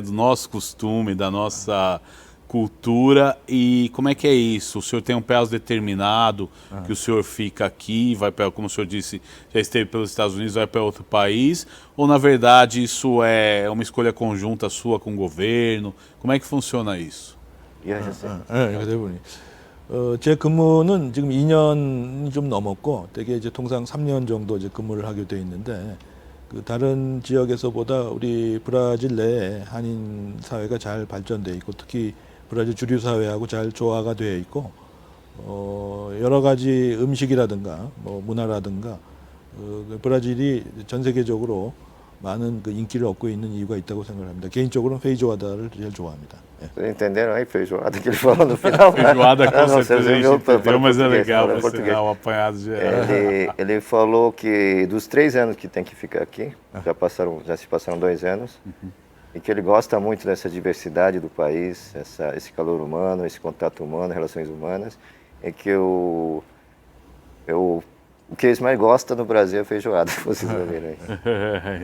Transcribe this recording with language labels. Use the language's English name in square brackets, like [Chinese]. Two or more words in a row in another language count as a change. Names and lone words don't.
[Portuguese] Do nosso costume, da nossa cultura, e como é que é isso? O senhor tem um prazo determinado que o senhor fica aqui, vai para, como o senhor disse, já esteve pelos Estados Unidos, vai para outro país, ou na verdade isso é uma escolha conjunta sua com o governo? Como é que funciona isso? [Korean] 대부분이. 제 근무는 지금 2년이 좀 넘었고, 되게 이제 통상 3년 정도 이제 근무를 하게 돼 있는데, 그 다른 지역에서보다 우리 브라질 내에 한인 사회가 잘 발전돼 있고, 특히 브라질 주류 사회하고 잘 조화가 되어 있고, 여러 가지 음식이라든가 뭐 문화라든가 브라질이 전 세계적으로 많은 그 인기를 얻고 있는 이유가 있다고 생각합니다. 개인적으로는 페이조아다를 제일 좋아합니다. 예. [Portuguese] Vocês entenderam aí, feijoada que ele falou no final? Feijoada com Não, certeza a você gente viu para entendeu, mas é português, legal para para português. ensinar o apanhado geral. Ele falou que dos 3 anos que tem que ficar aqui, já se passaram 2 anos, e que ele gosta muito dessa diversidade do país, esse calor humano, esse contato humano, relações humanas, e que o que eles mais gostam no Brasil é feijoada, vocês ouviram aí.